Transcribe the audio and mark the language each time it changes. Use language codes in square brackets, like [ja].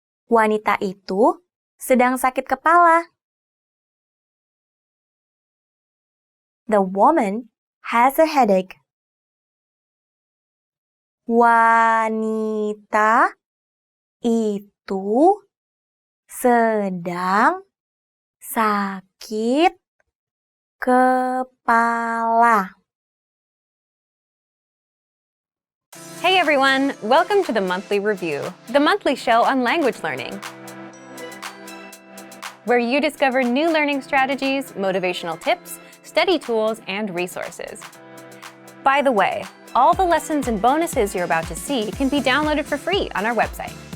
[id] Wanita itu sedang sakit kepala. [en] The woman has a headache. [id] Wanita itu sedang sakit kepala. [en] Hey everyone, welcome to the Monthly Review, the monthly show on language learning, where you discover new learning strategies, motivational tips, study tools, and resources. By the way, all the lessons and bonuses you're about to see can be downloaded for free on our website.